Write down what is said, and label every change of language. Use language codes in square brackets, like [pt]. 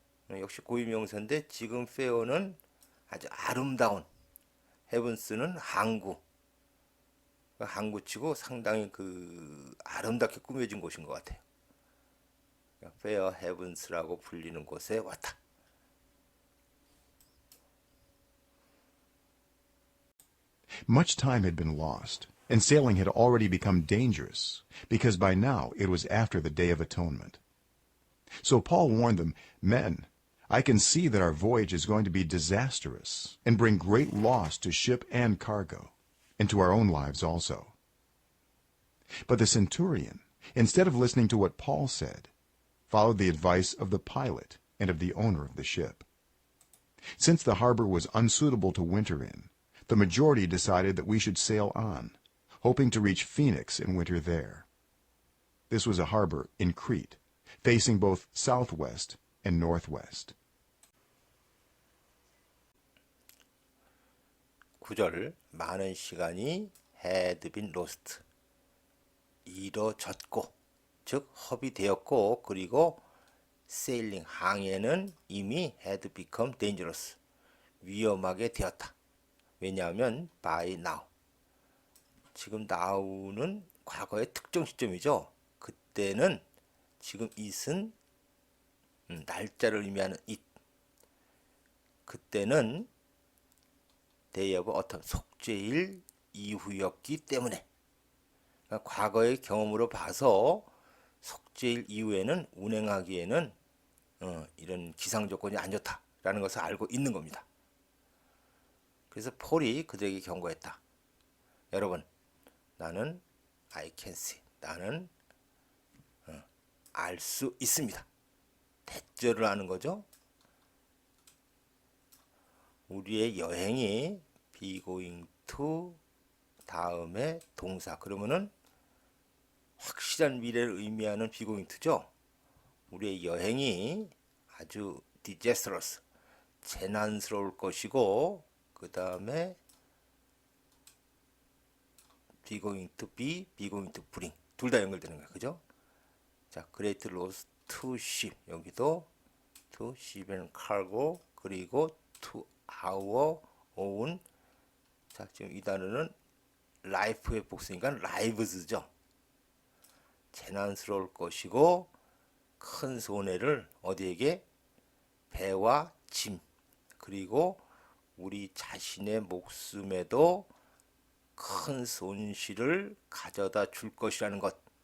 [ko] 역시 고유명사인데 지금 Fair는 아주 아름다운, Havens는 항구. 항구치고 상당히 그 아름답게 꾸며진 곳인 것 같아요. Fair Havens라고 불리는 곳에 왔다. [en] Much time had been lost, and sailing had already become dangerous, because by now it was after the Day of Atonement. So Paul warned them, "Men, I can see that our voyage is going to be disastrous and bring great loss to ship and cargo, and to our own lives also." But the centurion, instead of listening to what Paul said, followed the advice of the pilot and of the owner of the ship. Since the harbor was unsuitable to winter in, the majority decided that we should sail on, hoping to reach Phoenix and winter there. This was a harbor in Crete, facing both southwest and northwest. [ko] 9절 많은 시간이 [en] had been lost. [ko] 잃어졌고 즉 허비되었고 그리고 sailing 항해는 이미 [en] had become dangerous. [ko] 위험하게 되었다. 왜냐하면 [en] by now. [ko] 지금 now는 과거의 특정 시점이죠. 그때는 지금 it은 날짜를 의미하는 it. 그때는 [en] day of autumn [ko] 속죄일 이후였기 때문에 그러니까 과거의 경험으로 봐서 속죄일 이후에는 운행하기에는 이런 기상 조건이 안 좋다라는 것을 알고 있는 겁니다. 그래서 폴이 그들에게 경고했다. 여러분, 나는 [en] I can see. [ko] 나는 알 수 있습니다. 대절을 하는 거죠. 우리의 여행이 be going to 다음에 동사. 그러면은 확실한 미래를 의미하는 be going to죠. 우리의 여행이 아주 disastrous, 재난스러울 것이고 그 다음에 [en] be going to be, be going to bring [ko] 둘 다 연결되는 거야, 그죠? 자, [en] great loss to ship. [ko] 여기도 [en] to ship and cargo. [ko] 그리고 [en] to our own. [ko] 자, 지금 이 단어는 life의 복수니까 lives죠. 재난스러울 것이고 큰 손해를 어디에게? 배와 짐 그리고 우리 자신의 목숨에도 큰 손실을 가져다 줄 것이라는 것.